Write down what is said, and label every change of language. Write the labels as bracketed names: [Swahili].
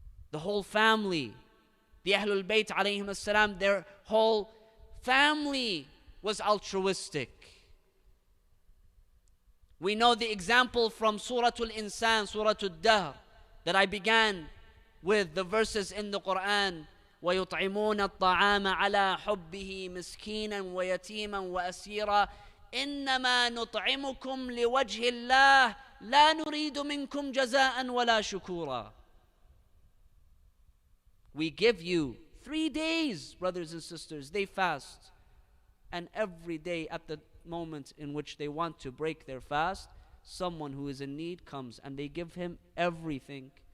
[English] The whole family, the Ahlul Bayt alayhim as-salam, their whole family was altruistic. We know the example from Surah Al-Insan, Surah Al-Dahr, that I began with the verses in the Quran, [Arabic] وَيُطْعِمُونَ الطَّعَامَ عَلَى حُبِّهِ مِسْكِينًا وَيَتِيمًا وَأَسِيرًا إِنَّمَا نُطْعِمُكُمْ لِوَجْهِ اللَّهِ لَا نُرِيدُ مِنْكُمْ جَزَاءً وَلَا شُكُورًا. [English] We give you 3 days, brothers and sisters, they fast. And every day at the moment in which they want to break their fast, someone who is in need comes and they give him everything.